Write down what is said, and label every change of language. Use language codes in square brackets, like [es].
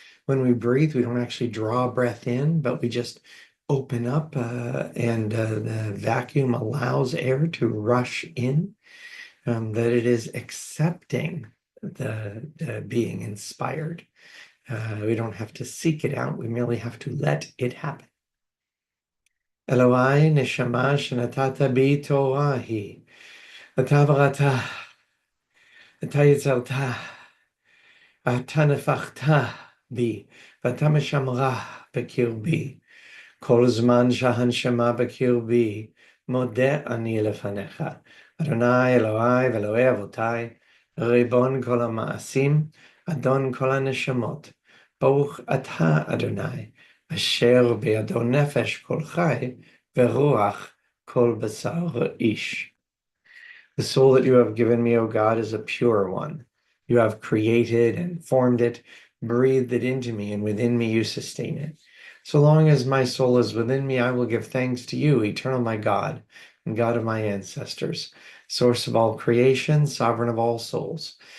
[en] When we breathe, we don't actually draw breath in, but we just open up and the vacuum allows air to rush in, that it is accepting the being inspired. We don't have to seek it out. We merely have to let it happen. [he] אלוהי נשמה שנתת בי תורה היא, אתה בראת, אתה יצרת, אתה נפחת בי, ואתה משמרה בקרבי. כל זמן שהנשמה בקרבי, מודה אני לפניך. אדוני אלוהי ואלוהי אבותיי, ריבון כל המעשים, אדון כל הנשמות. ברוך אתה, אדוני, אשר בידו נפש כל חי, ורוח כל בשר איש. [en] The soul that you have given me, O God, is a pure one. You have created and formed it, breathed it into me, and within me you sustain it. So long as my soul is within me, I will give thanks to you, eternal my God, and God of my ancestors, source of all creation, sovereign of all souls.